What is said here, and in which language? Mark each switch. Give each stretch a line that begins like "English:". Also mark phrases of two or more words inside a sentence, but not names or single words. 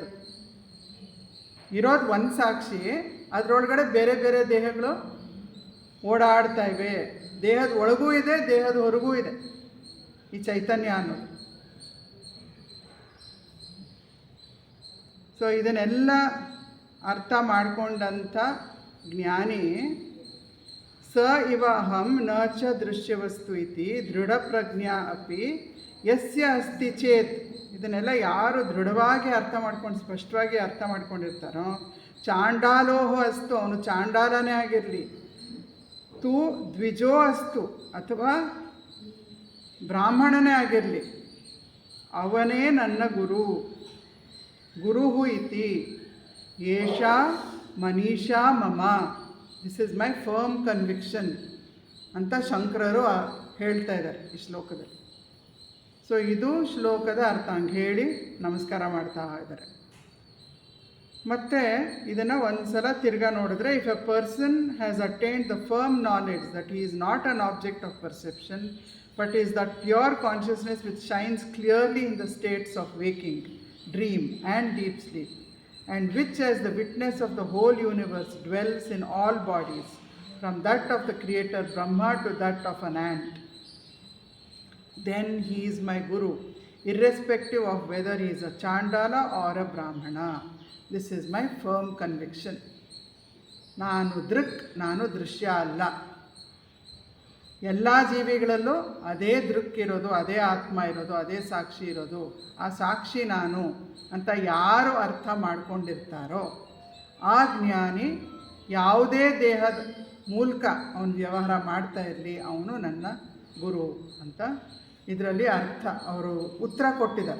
Kannada: ಇರೋದು ಒಂದು ಸಾಕ್ಷಿ, ಅದರೊಳಗಡೆ ಬೇರೆ ಬೇರೆ ದೇಹಗಳು ಓಡಾಡ್ತಾ ಇವೆ. ದೇಹದ ಒಳಗೂ ಇದೆ, ದೇಹದ ಹೊರಗೂ ಇದೆ ಈ ಚೈತನ್ಯ ಅನ್ನೋದು. ಸೊ ಇದನ್ನೆಲ್ಲ ಅರ್ಥ ಮಾಡಿಕೊಂಡಂಥ ಜ್ಞಾನಿ
Sanskrit: ಸ ಇವ ಅಹಂ ನ ಚ ದೃಶ್ಯವಸ್ತು ಇತಿ ದೃಢ ಪ್ರಜ್ಞಾ ಅಪಿ ಯಸ್ಯ ಅಸ್ತಿ ಚೇತ್.
Kannada: ಇದನ್ನೆಲ್ಲ ಯಾರು ದೃಢವಾಗಿ ಅರ್ಥ ಮಾಡ್ಕೊಂಡು ಸ್ಪಷ್ಟವಾಗಿ ಅರ್ಥ ಮಾಡ್ಕೊಂಡಿರ್ತಾರೋ,
Sanskrit: ಚಾಂಡಾಲೋಹ ಅಸ್ತು,
Kannada: ಅವನು ಚಾಂಡಾಲನೇ ಆಗಿರಲಿ,
Sanskrit: ತು ದ್ವಿಜೋ ಅಸ್ತು
Kannada: ಅಥವಾ ಬ್ರಾಹ್ಮಣನೇ ಆಗಿರಲಿ, ಅವನೇ ನನ್ನ ಗುರು.
Sanskrit: ಗುರುಹು ಇತಿ ಏಷಾ ಮನೀಷಾ ಮಮ,
English: this is my firm conviction
Kannada: ಅಂತ ಶಂಕರರು ಹೇಳ್ತಾ ಇದ್ದಾರೆ ಈ ಶ್ಲೋಕದಲ್ಲಿ. ಸೊ ಇದು ಶ್ಲೋಕದ ಅರ್ಥ. ಹಂಗೆ ಹೇಳಿ ನಮಸ್ಕಾರ ಮಾಡ್ತಾ ಇದ್ದಾರೆ. ಮತ್ತು ಇದನ್ನು ಒಂದು ಸಲ ತಿರ್ಗಾ ನೋಡಿದ್ರೆ,
English: if a person has attained the firm knowledge that he is not an object of perception but is that pure consciousness which shines clearly in the states of waking, dream and deep sleep, and which as the witness of the whole universe dwells in all bodies, from that of the creator Brahma to that of an ant, then he is my Guru, irrespective of whether he is a Chandala or a Brahmana. This is my firm conviction.
Kannada: ನಾನು ದೃಕ್, ನಾನು ದೃಶ್ಯ ಅಲ್ಲ. ಎಲ್ಲ ಜೀವಿಗಳಲ್ಲೂ ಅದೇ ದೃಕ್ ಇರೋದು, ಅದೇ ಆತ್ಮ ಇರೋದು, ಅದೇ ಸಾಕ್ಷಿ ಇರೋದು. ಆ ಸಾಕ್ಷಿ ನಾನು ಅಂತ ಯಾರು ಅರ್ಥ ಮಾಡ್ಕೊಂಡಿರ್ತಾರೋ ಆ ಜ್ಞಾನಿ ಯಾವುದೇ ದೇಹದ ಮೂಲಕ ಅವನು ವ್ಯವಹಾರ ಮಾಡ್ತಾ ಇರಲಿ, ಅವನು ನನ್ನ ಗುರು ಅಂತ ಇದರಲ್ಲಿ ಅರ್ಥ ಅವರು ಉತ್ತರ ಕೊಟ್ಟಿದ್ದಾರೆ.